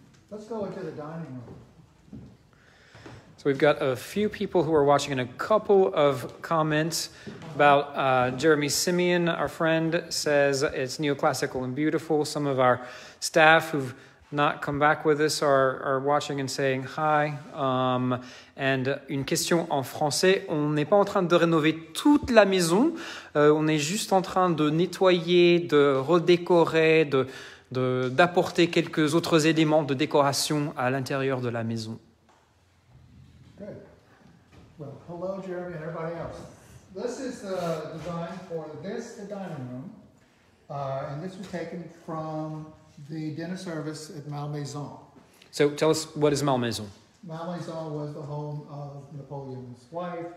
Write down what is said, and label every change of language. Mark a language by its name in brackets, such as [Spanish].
[English] Let's go into the dining room. So we've got a few people who are watching and a couple of comments about Jeremy Simeon, our friend, says it's neoclassical and beautiful. Some of our staff who've not come back with us are watching and saying hi. And [French] une question en français. On n'est pas en train de rénover toute la maison. On est juste en train de nettoyer, de redécorer, d'apporter quelques autres éléments de décoration à l'intérieur de la maison. [English] Good. Well, hello, Jeremy, and everybody else. This is the design for the dining room, and this was taken from the dinner service at Malmaison. So tell us, what is Malmaison? Malmaison was the home of Napoleon's wife.